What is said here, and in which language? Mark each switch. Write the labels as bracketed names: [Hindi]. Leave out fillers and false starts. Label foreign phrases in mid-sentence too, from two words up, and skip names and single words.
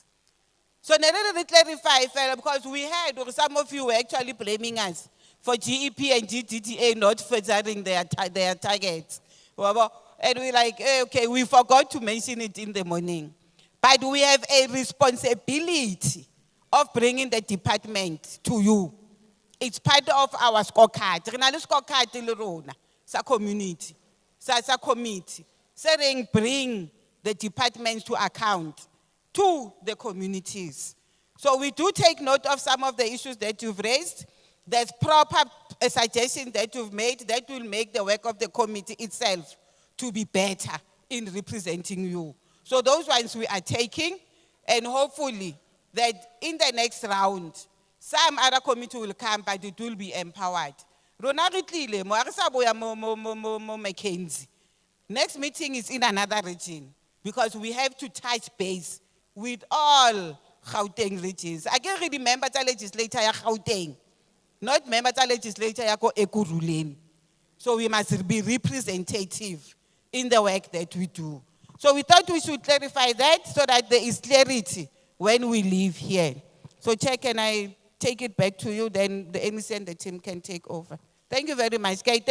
[English] So let me clarify, because we heard, or some of you were actually blaming us for GEP and GDED not furthering their targets. And we're like, okay, we forgot to mention it in the morning. But we have a responsibility of bringing the department to you. It's part of our scorecard. [Southern Sotho] Re na le scorecard le rona sa community, sa committee. [English] Saying bring the departments to account to the communities. So we do take note of some of the issues that you've raised. There's proper suggestions that you've made that will make the work of the committee itself to be better in representing you. So those ones we are taking, and hopefully that in the next round, some other committee will come, but it will be empowered. [Southern Sotho] Rona re tlile, mo a re sa boya mo Mackenzie. [English] Next meeting is in another region, because we have to touch base with all Gauteng regions. I can remember the legislator ya Gauteng, not member the legislator ya ko Ekurhuleni. So we must be representative in the work that we do. So we thought we should clarify that so that there is clarity when we leave here. So Chair, can I take it back to you, then the MEC and the team can take over. Thank you very much.